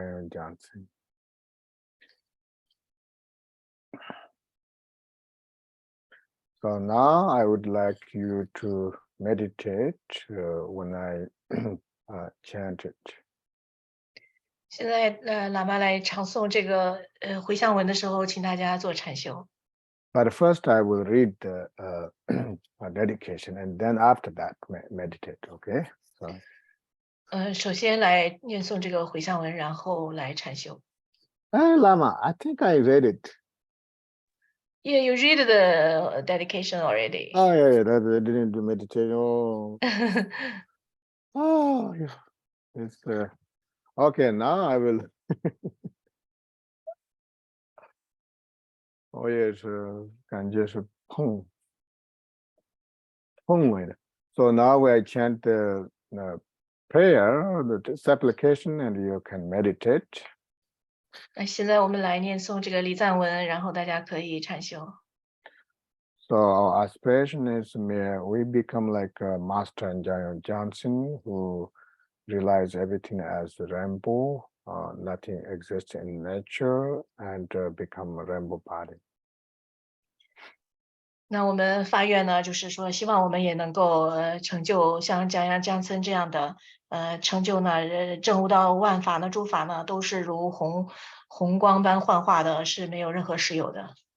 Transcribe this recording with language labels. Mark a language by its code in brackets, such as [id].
[en] Johnson. So now I would like you to meditate when I chant it. [zh] 现在喇嘛来唱诵这个回向文的时候，请大家做禅修。 [en] But first I will read the dedication, and then after that meditate, okay? So. [zh] 首先来念诵这个回向文，然后来禅修。 [en] Hey, Lama, I think I read it. Yeah, you read the dedication already. Oh, yeah, that I didn't do meditation. Oh, oh, yeah. It's okay. Now I will. Oh, yes, [zh] 感觉是碰位的. [en] So now I chant the prayer, the supplication, and you can meditate. [zh] 那现在我们来念诵这个礼赞文，然后大家可以禅修。 [en] So our aspiration is may we become like Master and Johnson, who realize everything as rainbow, nothing exists in nature, and become a rainbow body. [zh] 那我们发愿呢，就是说，希望我们也能够成就像江村这样的成就呢，证悟到万法呢，诸法呢都是如红光般幻化的，是没有任何实有的。